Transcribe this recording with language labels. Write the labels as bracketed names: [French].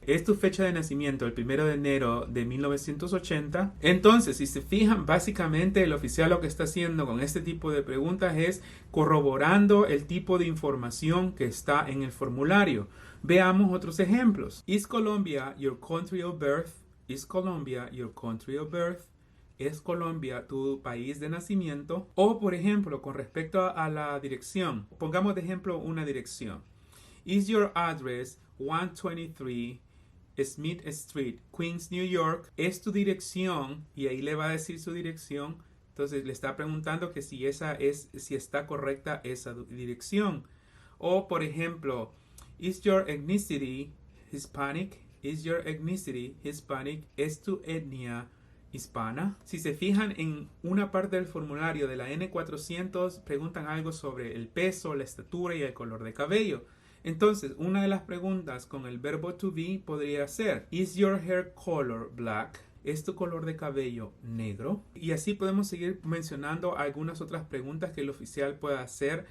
[Spanish] ¿Es tu fecha de nacimiento el 1 de enero de 1980? Entonces, si se fijan, básicamente el oficial lo que está haciendo con este tipo de preguntas es corroborando el tipo de información que está en el formulario. Veamos otros ejemplos. [English] Is Colombia your country of birth? Is Colombia your country of birth? [Spanish] ¿Es Colombia tu país de nacimiento? O, por ejemplo, con respecto a la dirección, pongamos de ejemplo una dirección. [English] Is your address 123 Smith Street, Queens, New York? [Spanish] ¿Es tu dirección? Y ahí le va a decir su dirección. Entonces le está preguntando que si está correcta esa dirección. O, por ejemplo, [English] is your ethnicity Hispanic? Is your ethnicity Hispanic? [Spanish] ¿Es tu etnia hispana? Si se fijan en una parte del formulario de la N400, preguntan algo sobre el peso, la estatura y el color de cabello. Entonces, una de las preguntas con el verbo to be podría ser, [English] is your hair color black? [Spanish] ¿Es tu color de cabello negro? Y así podemos seguir mencionando algunas otras preguntas que el oficial pueda hacer.